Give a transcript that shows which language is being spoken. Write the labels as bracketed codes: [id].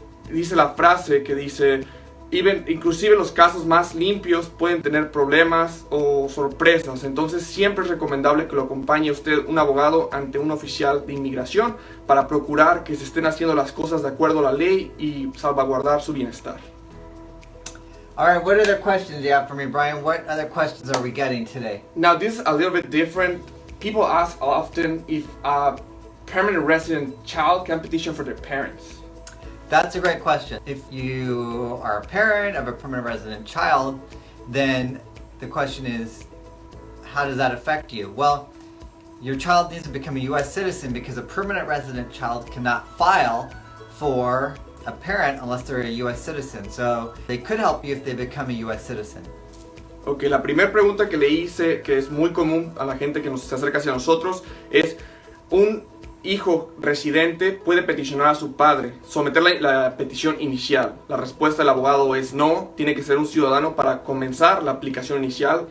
[es] Dice la frase que dice, inclusive los casos más limpios pueden tener problemas o sorpresas. Entonces siempre es recomendable que lo acompañe usted un abogado ante un oficial de inmigración para procurar que se estén haciendo las cosas de acuerdo a la ley y salvaguardar su bienestar. [en] All right, what other questions do you have for me, Brian? What other questions are we getting today? Now, this is a little bit different. People ask often if a permanent resident child can petition for their parents. That's a great question. If you are a parent of a permanent resident child, then the question is, how does that affect you? Well, your child needs to become a U.S. citizen because a permanent resident child cannot file for a parent unless they're a U.S. citizen. So they could help you if they become a U.S. citizen. [es] Ok, la primera pregunta que le hice, que es muy común a la gente que se acerca hacia nosotros, es: ¿un hijo residente puede peticionar a su padre, someter la petición inicial? La respuesta del abogado es no, tiene que ser un ciudadano para comenzar la aplicación inicial.